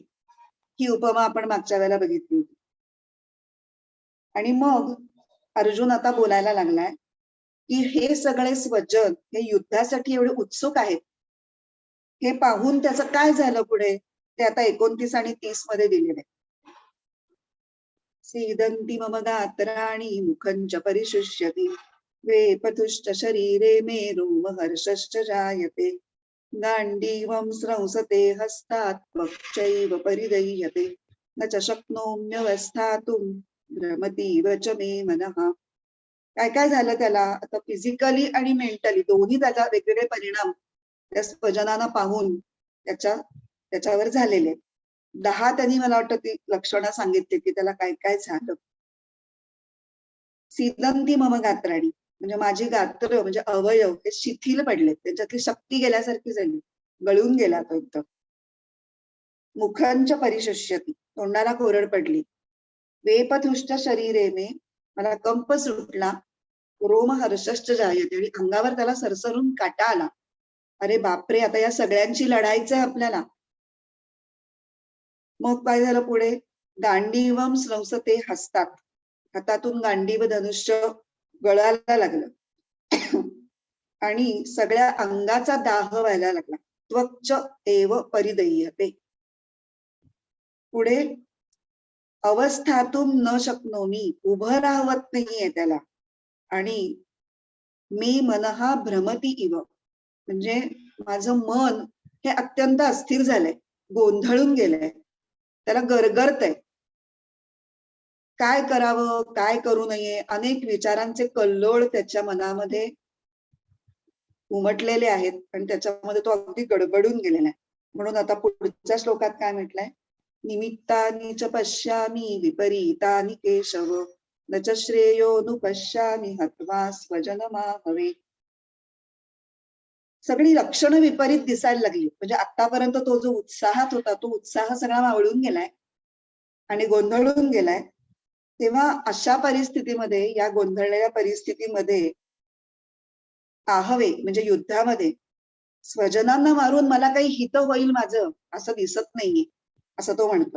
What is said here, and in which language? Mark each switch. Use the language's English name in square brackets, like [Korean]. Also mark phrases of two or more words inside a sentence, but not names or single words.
[Marathi] ही उपमा आपण मागच्या वेळेला बघितली होती. आणि मग अर्जुन आता बोलायला लागलाय की हे सगळे स्वजन हे युद्धासाठी एवढे उत्सुक आहेत, हे पाहून त्याचं काय झालं पुढे ते आता 29 आणि 30 मध्ये दिलेले. [Sanskrit] सीदंती मम गात्राणि मुखंच परिशुष्यति वेपतुश्च शरीरे मे रोमहर्षश्च जायते गाण्डीवं स्रंसते हस्तात् वक्षैव परिदह्यते न च शक्नोम्यवस्थातुं भ्रमतीव च मे मनः. [Marathi] काय काय झालं त्याला? आता फिजिकली आणि मेंटली दोन्ही त्याचा वेगवेगळे परिणाम त्या स्वजनांना पाहून त्याच्यावर झालेले. 10 त्यांनी मला वाटतं ती लक्षणं सांगितली की त्याला काय काय झालं. [Sanskrit] सीदंती मम गात्राणी [Marathi] म्हणजे माझी गात्र म्हणजे अवयव हे शिथिल पडले, त्याच्यातली शक्ती गेल्यासारखी झाली, गळून गेला तो एकदम. [Sanskrit] मुखांच्या परिशुष्यती, [Marathi] तोंडाला कोरड पडली. [Sanskrit] वेपथुष्ट शरीरे मे, [Marathi] मला कंप सुटला, [Sanskrit] रोम हर्षश्च जायते, [Marathi] आणि अंगावर त्याला सरसरून काटा आला. अरे बापरे, आता या सगळ्यांची लढायचं आहे आपल्याला. मग काय झालं पुढे, [Sanskrit] गांडीवम स्रंसते हसतात, [Marathi] हातातून गांडीव धनुष्य गळायला लागलं आणि सगळ्या अंगाचा दाह व्हायला लागला. [Sanskrit] त्वच्च एव परिदह्यते. पुढे अवस्थातून न शकनोमी, [Marathi] उभं राहवत नाहीये त्याला, आणि मी [Sanskrit] मनहा भ्रमती इव, [Marathi] म्हणजे माझं मन हे अत्यंत अस्थिर झालंय, गोंधळून गेलंय, त्याला गरगरतंय. काय करावं, काय करू नये, अनेक विचारांचे कल्लोळ त्याच्या मनामध्ये उमटलेले आहेत आणि त्याच्यामध्ये तो अगदी गडबडून गेलेला आहे. म्हणून आता पुढच्या श्लोकात काय म्हटलंय, [Sanskrit] निमित्तानि च पश्यामि विपरीतानि केशव, न च श्रेयोनुपश्यामि हत्वा स्वजनमाहवे. [Marathi] सगळी लक्षणं विपरीत दिसायला लागली, म्हणजे आतापर्यंत तो जो उत्साहात होता तो उत्साह सगळा मावळून गेलाय आणि गोंधळून गेलाय. तेव्हा अशा परिस्थितीमध्ये, या गोंधळलेल्या परिस्थितीमध्ये आहवे म्हणजे युद्धामध्ये स्वजनांना मारून मला काही हित होईल माझं असं दिसत नाहीये, असं तो म्हणतोय.